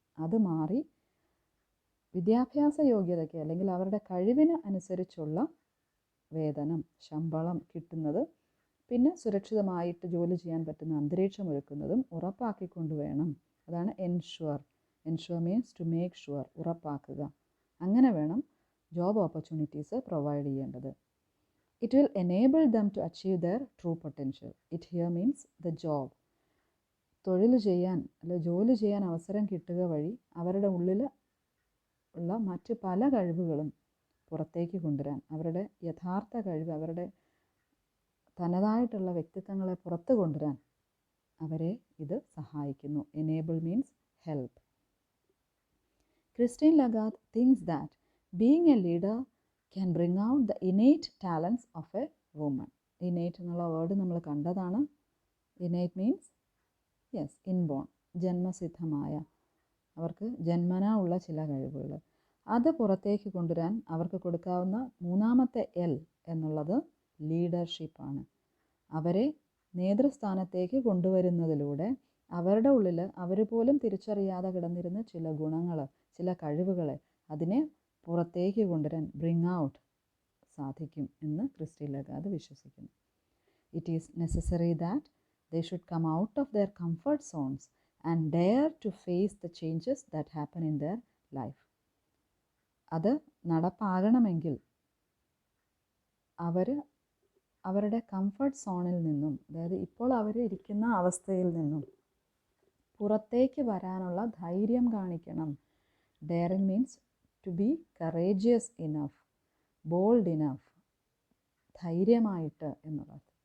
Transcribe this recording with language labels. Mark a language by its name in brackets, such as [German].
[Malayalam] അത് മാറി വിദ്യാഭ്യാസ യോഗ്യതയ്ക്ക് അല്ലെങ്കിൽ അവരുടെ കഴിവിന് അനുസരിച്ചുള്ള വേതനം, ശമ്പളം കിട്ടുന്നത്, പിന്നെ സുരക്ഷിതമായിട്ട് ജോലി ചെയ്യാൻ പറ്റുന്ന അന്തരീക്ഷം ഒരുക്കുന്നതും ഉറപ്പാക്കിക്കൊണ്ടുവേണം. അതാണ് ensure. [English] ensure means to make sure, [Malayalam] ഉറപ്പാക്കുക. അങ്ങനെ വേണം ജോബ് ഓപ്പർച്യൂണിറ്റീസ് പ്രൊവൈഡ് ചെയ്യേണ്ടത്. [English] It will enable them to achieve their true potential. It here means the job. [Malayalam] തൊഴിൽ ചെയ്യാൻ അല്ലെങ്കിൽ ജോലി ചെയ്യാൻ അവസരം കിട്ടുക വഴി അവരുടെ ഉള്ളിൽ ഉള്ള മറ്റ് പല കഴിവുകളും പുറത്തേക്ക് കൊണ്ടുവരാൻ, അവരുടെ യഥാർത്ഥ കഴിവ്, അവരുടെ തനതായിട്ടുള്ള വ്യക്തിത്വങ്ങളെ പുറത്തു കൊണ്ടുവരാൻ അവരെ ഇത് സഹായിക്കുന്നു. [English] Enable means help. Christine Lagarde thinks that being a leader can bring out the innate talents of a woman. [Malayalam] Innate എന്നുള്ള വേർഡ് നമ്മൾ കണ്ടതാണ്. [English] innate means inborn, [Malayalam] ജന്മസിദ്ധമായ, അവർക്ക് ജന്മനാ ഉള്ള ചില കഴിവുകൾ. അത് പുറത്തേക്ക് കൊണ്ടുവരാൻ അവർക്ക് കൊടുക്കാവുന്ന മൂന്നാമത്തെ എൽ എന്നുള്ളത് ലീഡർഷിപ്പാണ്. അവരെ നേതൃസ്ഥാനത്തേക്ക് കൊണ്ടുവരുന്നതിലൂടെ അവരുടെ ഉള്ളിൽ അവർ പോലും തിരിച്ചറിയാതെ കിടന്നിരുന്ന ചില ഗുണങ്ങൾ, ചില കഴിവുകളെ അതിനെ പുറത്തേക്ക് കൊണ്ടുവരാൻ, [English] bring out [Malayalam] സാധിക്കും എന്ന് ക്രിസ്റ്റീൻ ലഗാർദ് വിശ്വസിക്കുന്നു. [English] It is necessary that they should come out of their comfort zones and dare to face the changes that happen in their life. [Malayalam] അത് നടപ്പാകണമെങ്കിൽ അവരുടെ കംഫർട്ട് സോണിൽ നിന്നും, അതായത് ഇപ്പോൾ അവർ ഇരിക്കുന്ന അവസ്ഥയിൽ നിന്നും പുറത്തേക്ക് വരാനുള്ള ധൈര്യം കാണിക്കണം. [English] daring means to be courageous enough, bold enough, [Malayalam] ധൈര്യമായിട്ട് എന്നുള്ളത്.